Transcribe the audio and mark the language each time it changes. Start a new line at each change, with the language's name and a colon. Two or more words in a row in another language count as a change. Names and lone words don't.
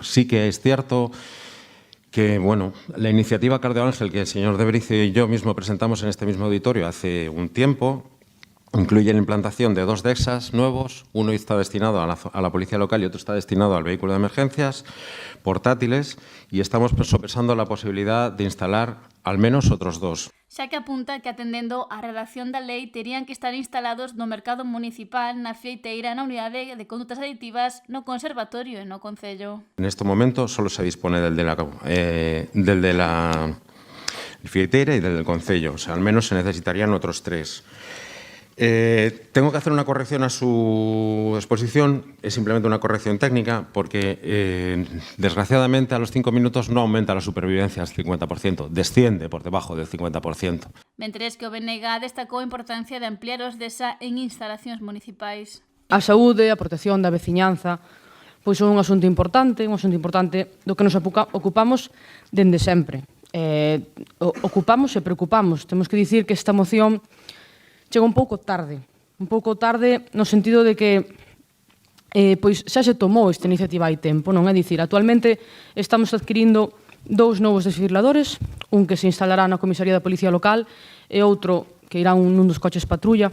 Spanish: Sí que es cierto que, bueno, la iniciativa Cardio Ángel que el señor De Bricio y yo mismo presentamos en este mismo auditorio hace un tiempo incluye la implantación de 2 DESAs nuevos. Uno está destinado a la policía local y otro está destinado al vehículo de emergencias, portátiles, y estamos sopesando la posibilidad de instalar al menos otros 2.
Galician: Xa que apunta que atendendo á redacción da lei terían que estar instalados no mercado municipal, na fieiteira, na unidade de condutas aditivas, no conservatorio e no concello.
Spanish: En este momento solo se dispone del de la fieiteira y del concello, o sea, al menos se necesitarían otros 3. Tengo que hacer una corrección a su exposición, es simplemente una corrección técnica, porque desgraciadamente a los 5 minutos no aumenta la supervivencia al 50%, desciende por debajo del 50%.
Galician: Mentres que o BNG destacou a importancia de ampliar os DESA en instalacións municipais. A saúde, a protección da veciñanza, pois son un asunto importante do que nos ocupamos dende sempre. Ocupamos e preocupamos. Temos que dicir que esta moción chega un pouco tarde no sentido de que pois xa se tomou esta iniciativa hai tempo, non é dicir, actualmente estamos adquirindo 2 novos desfibriladores, un que se instalará na comisaría da Policía Local e outro que irá nun dos coches patrulla.